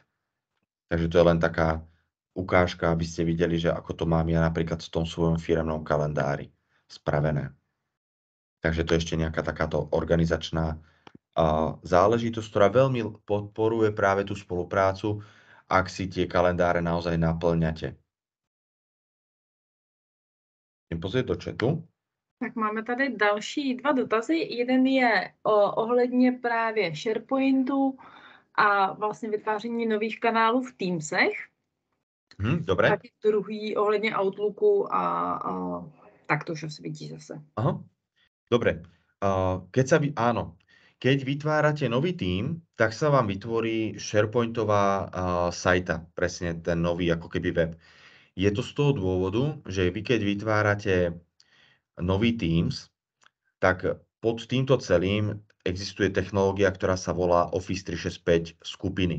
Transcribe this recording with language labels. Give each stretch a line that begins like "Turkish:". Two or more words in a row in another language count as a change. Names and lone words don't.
Slovak: Takže to je len taká ukážka, aby ste videli, že ako to mám ja napríklad v tom svojom firemnom kalendári spravené. Takže to je ešte nejaká takáto organizačná záležitosť, ktorá veľmi podporuje práve tú spoluprácu, ak si tie kalendáre naozaj naplňate. Idem pozrieť do chatu.
Czech: Tak máme tady další 2 dotazy. Jeden je ohledně právě SharePointu a vlastně vytváření nových kanálů v Teamsech.
Slovak: Dobre.
Czech: Taky druhý ohledně Outlooku a tak to už asi vidí zase. Aha.
Slovak: Dobre. Áno. Keď vytvárate nový tím, tak sa vám vytvorí SharePointová sajta, presne ten nový ako keby web. Je to z toho dôvodu, že vy keď vytvárate nový Teams, tak pod týmto celým existuje technológia, ktorá sa volá Office 365 skupiny.